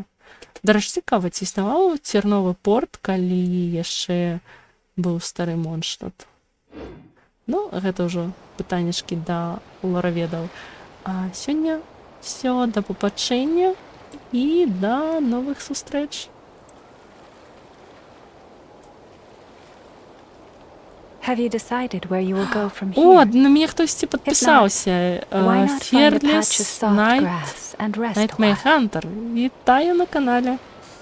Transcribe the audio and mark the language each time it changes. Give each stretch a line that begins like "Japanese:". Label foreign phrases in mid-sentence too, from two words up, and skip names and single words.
Belarusian: Дарэчы, цікава, ці існаваў церновы порт, калі яшчэ быў стары монштадт. Ну, гэта ўжо пытаннячкі да лараведаў. А сёння всё, да пабачэння і да новых сустрэч.
English: Have you decided where you will go from
Belarusian: О,
English: here?
Belarusian: на мяне хтосьці падпісаўся.
English: Why not find a patch of
Belarusian: Fearless
English: soft
Belarusian: Night
English: grass and rest a
Belarusian: Nightmare
English: while?
Belarusian: Hunter. Вітаю на канале.